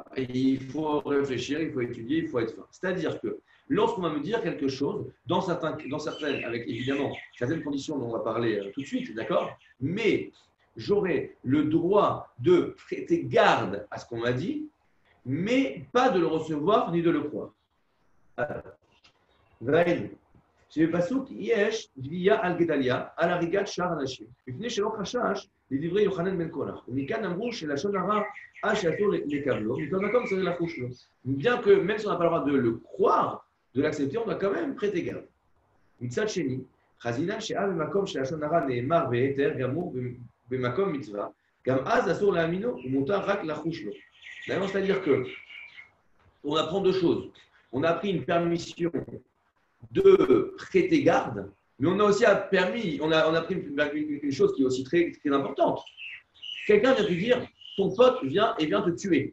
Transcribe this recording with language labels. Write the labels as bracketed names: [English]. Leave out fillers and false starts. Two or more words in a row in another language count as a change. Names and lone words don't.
[French] Et il faut réfléchir, il faut étudier, il faut être fin. C'est-à-dire que lorsqu'on va me dire quelque chose, dans certaines, avec évidemment certaines conditions dont on va parler tout de suite, d'accord? Mais j'aurai le droit de prêter garde à ce qu'on m'a dit, mais pas de le recevoir ni de le croire. Vaïd. [Hebrew] שבפסוק יש גבייה על גדליה, על הריגת שאר אנשים, מפני שלא חשש לדברי יוחנן בן קורח. ומכאן אמרו שלשון הרע, שאסור לקבלו, מכל מקום צריך לחוש לו. [French] Bien que même si on n'a pas le droit de le croire, de l'accepter, on doit quand même prêter garde. [Hebrew] מצד שני, חזינן שאל במקום שלשון הרע נאמר והיתר גמור במקום מצווה, גם אז אסור להאמינו ומותר רק לחוש לו. [French] C'est-à-dire que on apprend deux choses. On a pris une permission de prêter garde, mais on a aussi permis, on a pris une chose qui est aussi très, très importante. Quelqu'un vient te dire, ton pote vient et vient te tuer.